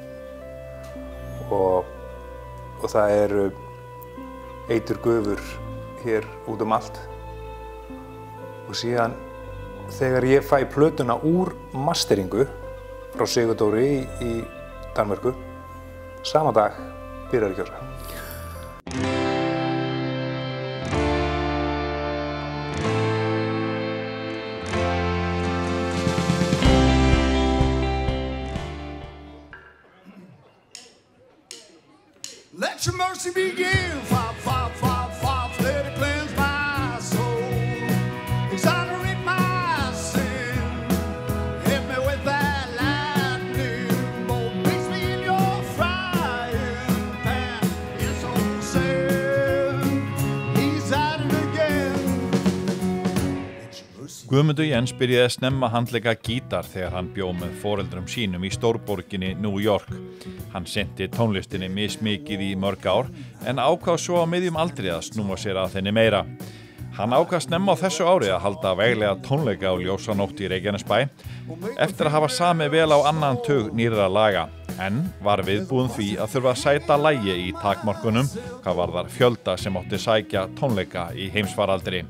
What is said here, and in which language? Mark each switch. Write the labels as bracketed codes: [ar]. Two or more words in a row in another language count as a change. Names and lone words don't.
[is] Og það eru eiturgufur hér út allt. Og síðan þegar ég fæ plötuna úr masteringu frá Sigurdóri í Danmörku, sama dag byrjar að gjósa. [en] Let your mercy begin, Father, Father, Father, Father, let it cleanse my soul, exonerate my sin, hit me with that lightning bolt, mix me in your frying pan, it's all the same, he's at it again. [is] Guðmundur Jens byrjaði snemma að handleika gítar þegar hann bjó með foreldrum sínum í stórborginni New York. Hann synti tónlistinni mismikið í mörg ár en ákvað svo á miðjum aldri að snúa sér að henni meira. Hann ákvað snemma á þessu ári að halda veglega tónleika á Ljósanótt í Reykjanesbæ eftir að hafa samið vel á annan tug nýrra laga en var viðbúinn því að þurfa að sæta lagi í takmarkunum hvað varðar fjölda sem átti sækja tónleika í heimsfaraldri.